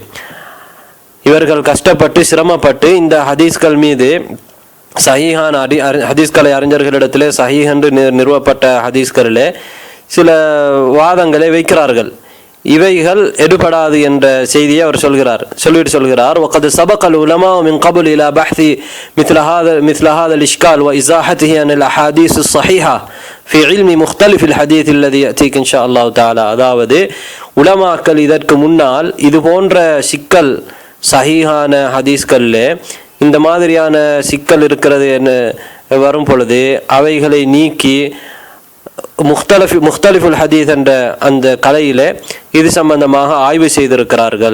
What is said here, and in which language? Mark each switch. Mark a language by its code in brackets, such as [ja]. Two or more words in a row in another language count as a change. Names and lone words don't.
[ta] இவர்கள் கஷ்டப்பட்டு சிரமப்பட்டு இந்த ஹதீஸ்கள் மீது சஹீஹான ஹதீஸ்கலை அறிஞர்களிடத்திலே சஹீஹ் என்று நிறுவப்பட்ட ஹதீஸ்களிலே சில வாதங்களை வைக்கிறார்கள். இவைகள் எடுபடாது என்ற செய்தியை அவர் சொல்லிட்டு சொல்கிறார் [ar] وقد سبق العلماء من قبل الى بحث مثل هذا الاشكال وازاحته عن الاحاديث الصحيحه في علم مختلف الحديث الذي ياتيك ان شاء الله تعالى. [ta] அதாவது உலமாக்கள் இதற்கு முன்னால் இது போன்ற சிக்கல் சஹீஹான ஹதீஸ்கள்ல இந்த மாதிரியான சிக்கல் இருக்கிறது வரும் பொழுது அவைகளை நீக்கி [ar] مختلف الحديث [ta] என்ற அந்த கலையிலே இது சம்பந்தமாக ஆய்வு செய்திருக்கிறார்கள்.